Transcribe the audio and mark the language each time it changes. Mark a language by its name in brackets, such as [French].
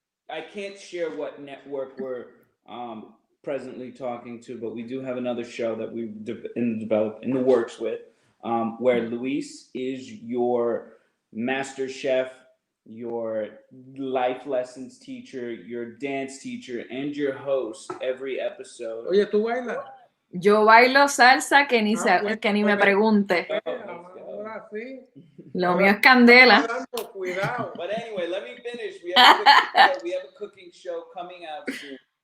[English] I can't share what network we're presently talking to, but we do have another show that we developed in the works with, where Luis is your master chef, your life lessons teacher, your dance teacher, and your host every episode. [Spanish] Oye, ¿tú bailas? Yo bailo salsa que ni me pregunte. Ahora sí. Lo mío es candela. Cuidado. [English] But anyway, let me finish. We have a cooking show coming out soon.